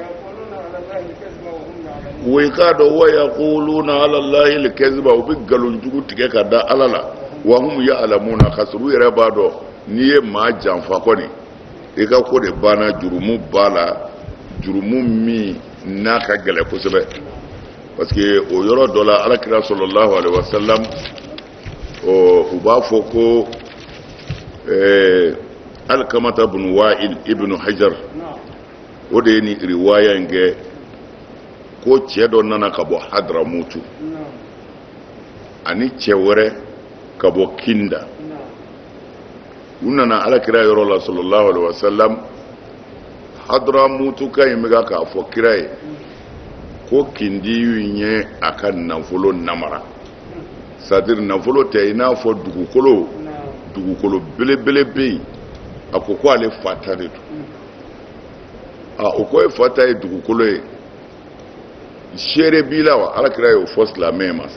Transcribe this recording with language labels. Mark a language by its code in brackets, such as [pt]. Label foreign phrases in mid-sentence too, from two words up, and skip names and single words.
[bm] wa k'a dɔn [ar] ويقولون على الله الكذب [bm] u bɛ nkalonjugu tigɛ ka da ala la [ar] وهم يعلمون [bm] k'a sɔrɔ u yɛrɛ b'a dɔn n'i ye maa janfa kɔni i ka ko de banna jurumu b'a la jurumu min n'a ka gɛlɛn kosɛbɛ [fr] parce que [bm] o yɔrɔ dɔ la alakira [ar] صلى الله عليه وسلم [bm] u b'a fɔ ko Alkamata bin Wa'il ibn Hajar o de ye ni riwaya in kɛ ko cɛ dɔ nana ka bɔ Hadramutu ani cɛ wɛrɛ ka bɔ Kinda u nana alakira yɔrɔ la [ar] صلى الله عليه وسلم [bm] Hadramutu ka in bɛ k'a fɔ kira ye ko Kindi y'u ɲɛ a ka nafolo namara c'est-à-dire nafolo tɛ i n'a fɔ dugukolo belebele bɛ yen a ko ale fata de don o ko ye fata ye dugukolo ye seere b'i la wa alakira y'o fɔ silamɛ ma